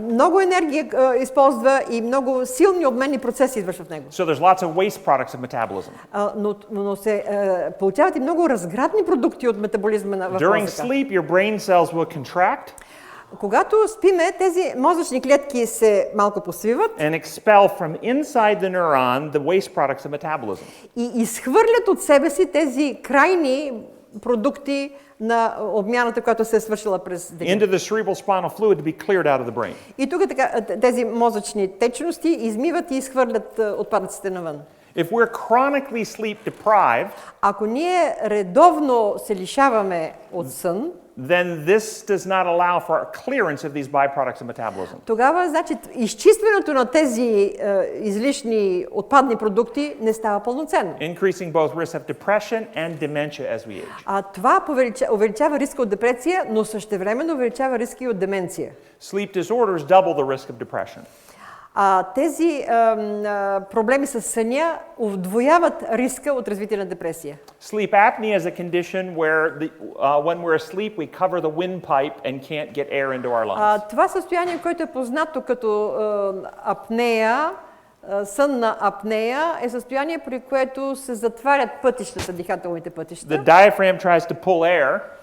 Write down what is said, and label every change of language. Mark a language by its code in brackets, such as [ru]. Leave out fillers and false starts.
[bg] много енергия използва и много силни обменни процеси извършва в него. [en] So there's lots of waste products of metabolism. [bg] Но се получават и много разградни продукти от метаболизма в [en] During [bg] мозъка. [en] sleep, your brain cells will contract [bg] Когато спиме, тези мозъчни клетки се малко посвиват [en] and expel from inside the neuron the waste products of metabolism. [bg] и изхвърлят от себе си тези крайни продукти на обмяната, която се е свършила през деня. [en] Into the cerebral spinal fluid to be cleared out of the brain. [bg] И тук така, тези мозъчни течности измиват и изхвърлят отпадъците навън. [en] If we're chronically sleep deprived, [bg] Ако ние редовно се лишаваме от сън, [en] then this does not allow for clearance of these byproducts of metabolism. [bg] тогава, значи, изчистването на тези излишни отпадни продукти не става пълноценно. [en] Increasing both risk of depression and dementia as we age. [bg] Това увеличава риска от депресия, но същевременно увеличава риска и от деменция. [en] Sleep disorders double the risk of depression. [bg] Тези проблеми с съня удвояват риска от развитие на депресия. [en] Sleep apnea is a condition where when we're asleep we cover the windpipe and can't get air into our lungs. [bg] Това състояние, което е познато като апнея, сънна апнея, е състояние, при което се затварят пътищата, дихателните пътища. [en] The diaphragm tries to pull air.